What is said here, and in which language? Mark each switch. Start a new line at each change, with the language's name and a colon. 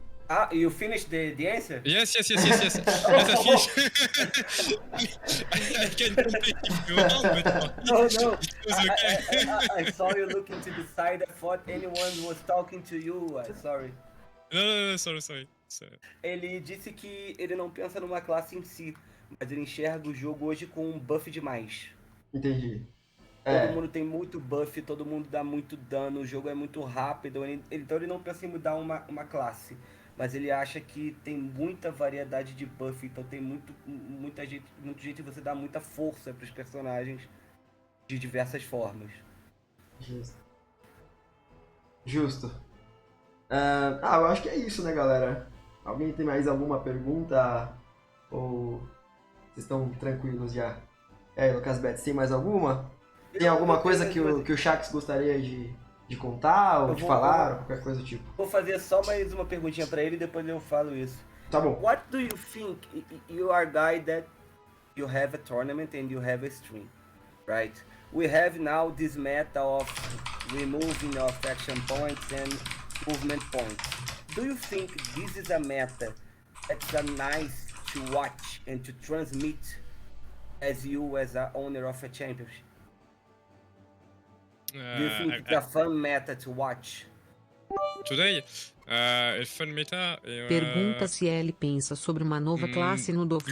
English: Ah, you finished the answer? Yes. Yes, I finished. I can complete if you want, but No. it was okay. I saw you looking to the side. I thought anyone was talking to you. Sorry. No, sorry.
Portuguese: Ele disse que ele não pensa numa classe em si, mas ele enxerga o jogo hoje com um buff demais. Entendi. Todo mundo tem muito buff, todo mundo dá muito dano, o jogo é muito rápido, então ele não pensa em mudar uma classe. Mas ele acha que tem muita variedade de buff, então tem muito jeito de você dar muita força para os personagens de diversas formas. Justo. Eu acho que é isso, né, galera? Alguém tem mais alguma pergunta? Ou vocês estão tranquilos já? Lucas Betts, tem mais alguma? Tem alguma coisa que o Shax gostaria de contar ou de falar, ou qualquer coisa do tipo? Vou fazer só mais uma perguntinha pra ele e depois eu falo isso. Tá bom.
English: What do you think? You are a guy that you have a tournament and you have a stream, right? We have now this meta of removing of action points and movement points. Do you think this is a meta that's nice to watch and to transmit as you as a owner of a championship? Do you think it's a fun meta to watch? Today, fun meta.
Portuguese: Pergunta se ele pensa sobre uma nova classe no Dofus.